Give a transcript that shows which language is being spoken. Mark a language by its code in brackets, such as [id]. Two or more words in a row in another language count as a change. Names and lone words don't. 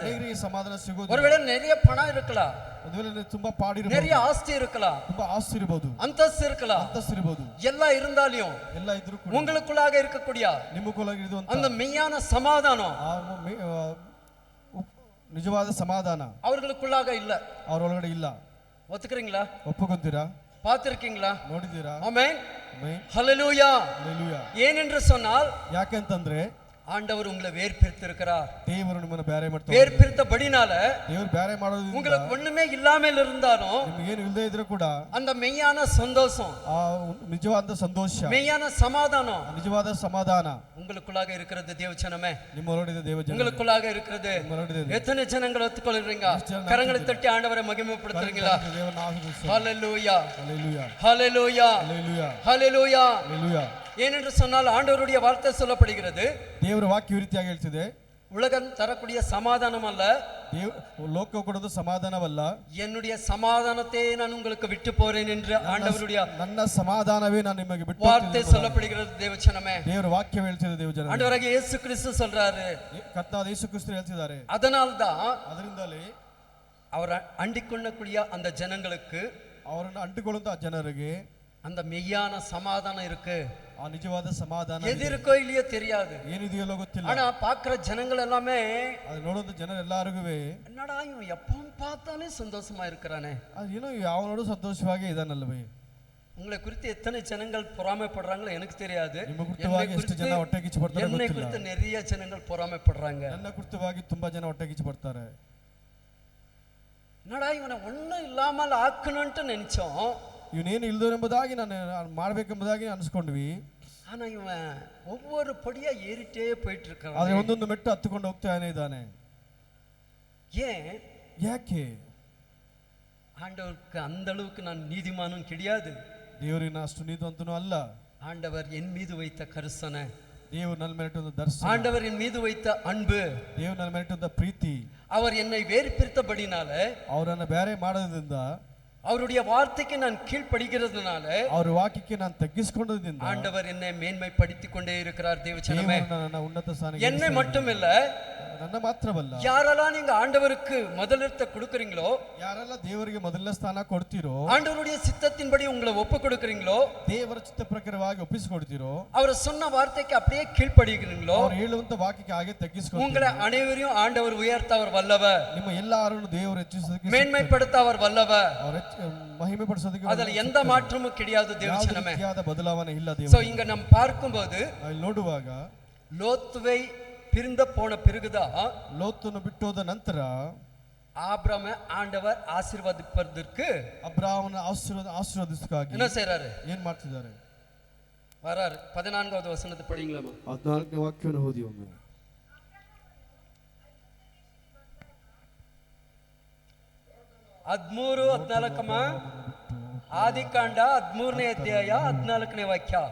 [kn] ಅನೇಕರಿಗೆ ಸಮಾಧಾನ ಸಿಗೋದಿಲ್ಲ. [ta] ஒருவேளை நிறைய பணம் இருக்கலாம், [kn] ಒಂದುವೇಳೆ ತುಂಬಾ ಪಾಡಿರಬಹುದು, [ta] நிறைய ஆஸ்தி இருக்கலாம், [kn] ತುಂಬಾ ಆಸ್ತಿ ಇರಬಹುದು, [ta] அந்தஸ்து இருக்கலாம், [kn] ಅಂತಸ್ತು ಇರಬಹುದು. [ta] எல்லாம் இருந்தாலும் [kn] ಎಲ್ಲ ಇದ್ರೂ ಕೂಡ [ta] உங்களுக்குள்ளாக இருக்கக்கூடிய [kn] ನಿಮ್ಮಕ್ಕೊಳಗೆ ಇರುವಂತ [ta] அந்த மெய்யான சமாதானம் [kn] ನಿಜವಾದ ಸಮಾಧಾನ [ta] அவர்களுக்குள்ளாக இல்ல. [kn] ಅವರೊಳಗಡೆ ಇಲ್ಲ. [ta] ஒத்துக்கிறீங்களா? [kn] ಒಪ್ಪುಕೊಂತೀರಾ? [ta] பார்த்திருக்கீங்களா? [kn] ನೋಡಿದ್ದೀರಾ? [ta] ஆமென். [kn] ಆಮೆನ್. [ta] ஹல்லேலூயா. [kn] ಹಲ್ಲೆಲೂಯಾ. [ta] ஏனென்று சொன்னால் [kn] ಯಾಕೆಂತಂದ್ರೆ [ta] ஆண்டவர் உங்களை வேர்பிரித்திருக்கிறார். [kn] ದೇವರು ನಿಮ್ಮನ್ನು ಬೇರೆ ಮಾಡ್ತಾರೆ. [ta] வேர்பிரித்தபடினால [kn] ದೇವರು ಬೇರೆ ಮಾಡೋದ್ರಿಂದ [ta] உங்களுக்கு ஒண்ணுமே இல்லாமல் இருந்தாலும் [kn] ನಿಮಗೆ ಏನು ಇಲ್ಲದೆ ಇದ್ರೂ ಕೂಡ [ta] அந்த மெய்யான சந்தோஷம், [kn] ಆ ನಿಜವಾದ ಸಂತೋಷ, [ta] மெய்யான சமாதானம் [kn] ನಿಜವಾದ ಸಮಾಧಾನ [ta] உங்களுக்குள்ளாக இருக்கிறது. தேவச்சனமே, [kn] ನಿಮ್ಮೊಳಗಿದೆ ದೇವಜನ, [ta] உங்களுக்குள்ளாக இருக்கிறது. [kn] ನಿಮ್ಮೊಳಗಿದೆ. [ta] எத்தனை ஜனங்கள் ஒத்துக்கொள்றீங்க? கரங்களை தட்டி ஆண்டவரை மகிமைப்படுத்துறீங்களா? [kn] ದೇವರನ್ನು ಆರಾಧಿಸಿ. [ta] ஹல்லேலூயா, [kn] ಹಲ್ಲೆಲೂಯಾ, [ta] ஹல்லேலூயா, [kn] ಹಲ್ಲೆಲೂಯಾ, [ta] ஹல்லேலூயா. [kn] ಹಲ್ಲೆಲೂಯಾ. [ta] ஏனென்று சொன்னால் ஆண்டவருடைய வார்த்தை சொல்லப்படுகிறது, [kn] ದೇವರ ವಾಕ್ಯ ಈ ರೀತಿಯಾಗಿ ಹೇಳ್ತಿದೆ, [ta] உலகம் தரக்கூடிய சமாதானம் அல்ல, [kn] ಲೋಕ ಕೊಡೋದು ಸಮಾಧಾನವಲ್ಲ, [ta] என்னுடைய சமாதானத்தை நான் உங்களுக்கு விட்டு போறேன் என்று ஆண்டவருடைய [kn] ನನ್ನ ಸಮಾಧಾನವೇ ನಾನು ನಿಮಗೆ ಬಿಟ್ಟು [ta] வார்த்தை சொல்லப்படுகிறது. தேவச்சனமே, [kn] ದೇವರ ವಾಕ್ಯ ಹೇಳ್ತಿದೆ. ದೇವಜನ [ta] ஆண்டவராகிய இயேசு கிறிஸ்து சொல்றாரு, [kn] ಕರ್ತಾದ ಯೇಸು ಕ್ರಿಸ್ತರು ಹೇಳ್ತಿದ್ದಾರೆ. [ta] அதனால்தான் [kn] ಅದರಿಂದಲೇ [ta] அவர் அண்டிக்கொள்ளக்கூடிய அந்த ஜனங்களுக்கு [kn] ಅವರನ್ನು ಅಂಟಿಕೊಳ್ಳುವಂತ ಜನರಿಗೆ [ta] அந்த மெய்யான சமாதானம் இருக்கு. [kn] ಆ ನಿಜವಾದ ಸಮಾಧಾನ [ta] எது இருக்கோ இல்லையோ தெரியாது, [kn] ಏನಿದೆಯೋ ಗೊತ್ತಿಲ್ಲ. [ta] ஆனா பாக்குற ஜனங்கள் எல்லாமே [kn] ಅದು ನೋಡುವಂತ ಜನರೆಲ್ಲರಿಗೂ [ta] என்னடா இவன் எப்பவும் பார்த்தாலே சந்தோஷமா இருக்கிறானே, [kn] ಏನೋ ಯಾವ ನೋಡು ಸಂತೋಷವಾಗಿ ಇದಾನಲ್ವೇ. [ta] உங்களை குறித்து எத்தனை ஜனங்கள் பொறாமைப்படுறாங்களோ எனக்கு தெரியாது. [kn] ನಿಮ್ಮ ಕುರಿತವಾಗಿ ಎಷ್ಟು ಜನ ಹೊಟ್ಟೆ ಕಿಚ್ಚು ಪಡ್ತಾರೆ [ta] என்னை [kn] ಗೊತ್ತಿಲ್ಲ. [ta] குறித்து நிறைய ஜனங்கள் பொறாமைப்படுறாங்க. [kn] ನನ್ನ ಕುರಿತವಾಗಿ ತುಂಬಾ ಜನ ಹೊಟ್ಟೆ ಕಿಚ್ಚು ಪಡ್ತಾರೆ. [ta] என்னடா இவனை ஒன்னும் இல்லாமல் ஆக்கணும்ட்டு நினைச்சோம், [kn] ಇವನೇನು ಇಲ್ದು ಎಂಬುದಾಗಿ ನಾನು ಮಾಡ್ಬೇಕೆಂಬುದಾಗಿ ಅನ್ಸ್ಕೊಂಡ್ವಿ. [ta] ஆனா இவன் ஒவ்வொரு படியா ஏறிட்டே போயிட்டு இருக்கான். [kn] ಆದ್ರೆ ಒಂದೊಂದು ಮೆಟ್ಟು ಹತ್ತುಕೊಂಡು ಹೋಗ್ತಾನೆ ಇದ್ದಾನೆ. [ta] ஏன்? [kn] ಯಾಕೆ? [ta] ஆண்டவருக்கு அந்த அளவுக்கு நான் நீதிமானும் கிடையாது. [kn] ದೇವರಿನ ಅಷ್ಟು ನೀತಿವಂತನೂ ಅಲ್ಲ. [ta] ஆண்டவர் என் மீது வைத்த கரிசனை, [kn] ದೇವರು ನನ್ನ ಮೇಲೆ ಇಟ್ಟಂತ ದರ್ಶನ, [ta] ஆண்டவர் என் மீது வைத்த அன்பு, [kn] ದೇವರು ನನ್ನ ಮೇಲೆ ಇಟ್ಟಂತ ಪ್ರೀತಿ, [ta] அவர் என்னை வேறுபிரித்தபடினால, [kn] ಅವರನ್ನ ಬೇರೆ ಮಾಡೋದ್ರಿಂದ, [ta] அவருடைய வார்த்தைக்கு நான் கீழ்ப்படுகிறதுனால, [kn] ಅವರ ವಾಕ್ಯಕ್ಕೆ ನಾನು ತಗ್ಗಿಸಿಕೊಂಡದ್ರಿಂದ [ta] ஆண்டவர் என்னை மேன்மைப்படுத்திக் கொண்டே இருக்கிறார். தேவச்சனமே, [kn] ನನ್ನ ಉನ್ನತ ಸ್ಥಾನಕ್ಕೆ [ta] என்னை மட்டும் இல்ல, [kn] ನನ್ನ ಮಾತ್ರವಲ್ಲ, [ta] யாரெல்லாம் நீங்க ஆண்டவருக்கு முதலிடத்தை கொடுக்கறீங்களோ, [kn] ಯಾರೆಲ್ಲ ದೇವರಿಗೆ ಮೊದಲನೇ ಸ್ಥಾನ ಕೊಡ್ತೀರೋ, [ta] ஆண்டவருடைய சித்தத்தின்படி உங்களை ஒப்பு கொடுக்கறீங்களோ, [kn] ದೇವರ ಚಿತ್ತ ಪ್ರಕಾರವಾಗಿ ಒಪ್ಪಿಸಿಕೊಡ್ತೀರೋ, [ta] அவர் சொன்ன வார்த்தைக்கு அப்படியே கீழ்ப்படுகிறீங்களோ, [kn] ಅವರು ಹೇಳುವಂತ ವಾಕ್ಯಕ್ಕೆ ಹಾಗೆ ತಗ್ಗಿಸಿಕೊಂಡು [ta] உங்களை அனைவரையும் ஆண்டவர் உயர்த்த அவர் வல்லவர், [kn] ನಿಮ್ಮ ಎಲ್ಲಾರನ್ನು ದೇವರು ಹೆಚ್ಚಿಸೋದಕ್ಕೆ, [ta] மேன்மைப்படுத்த அவர் வல்லவர், [kn] ಮಹಿಮೆ ಪಡಿಸೋದಕ್ಕೆ [ta] அதுல எந்த மாற்றமும் கிடையாது. தேவச்சனமே, [kn] ಬದಲಾವಣೆ ಇಲ್ಲ. [ta] சோ இங்க நம்ம பார்க்கும்போது [kn] ನೋಡುವಾಗ [ta] லோத்துவை பிரிந்த போன பிறகுதான், [kn] ಲೋತನು ಬಿಟ್ಟೋದ ನಂತರ [ta] ஆபிரகாಮ ஆண்டவர் ஆசீர்வதிப்பதற்கு [kn] ಅಬ್ರಾಮನ ಆಶೀರ್ವಾದಿಸಕ್ಕಾಗಿ [ta] என்ன செய்றாரு? [kn] ಏನ್ ಮಾಡ್ತಿದ್ದಾರೆ? [ta] வராரு. 14வது வசனத்தை படிங்களா? [kn] 14ನೇ ವಾಕ್ಯವನ್ನು ಓದಿ ಒಮ್ಮೆ. 13-14 ಆದಿಕಾಂಡ 13ನೇ ಅಧ್ಯಾಯ 14ನೇ ವಾಕ್ಯ.